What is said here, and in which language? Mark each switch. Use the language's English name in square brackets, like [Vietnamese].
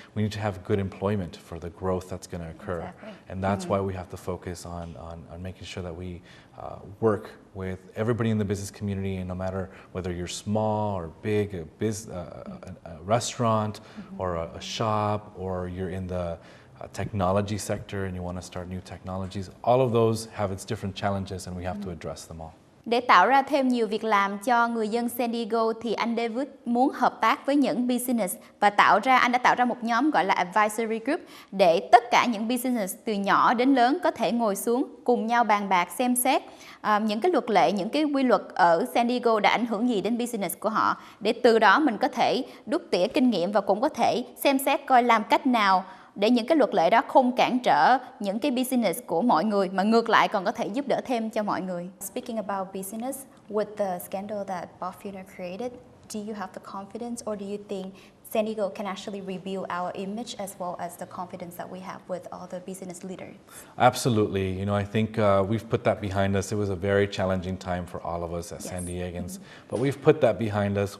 [English] We need to have good employment for the growth that's going to occur. Exactly. And that's why we have to focus on making sure that we work with everybody in the business community, and no matter whether you're small or big, a restaurant or a shop, or you're in the technology sector and you want to start new technologies, all of those have its different challenges and we have to address them all. [Vietnamese] Để tạo ra thêm nhiều việc làm cho người dân San Diego thì anh David muốn hợp tác với những business và anh đã tạo ra một nhóm gọi là Advisory Group để tất cả những business từ nhỏ đến lớn có thể ngồi xuống cùng nhau bàn bạc xem xét những cái luật lệ, những cái quy luật ở San Diego đã ảnh hưởng gì đến business của họ, để từ đó mình có thể đúc tỉa kinh nghiệm và cũng có thể xem xét coi làm cách nào để những cái luật lệ đó không cản trở những cái business của mọi người mà ngược lại còn có thể giúp đỡ thêm cho mọi người. [English] Speaking about business, with the scandal that Bob Funer created, do you have the confidence or do you think San Diego can actually rebuild our image as well as the confidence that we have with all the business leaders? Absolutely. You know, I think we've put that behind us. It was a very challenging time for all of us as San Diegans, but we've put that behind us.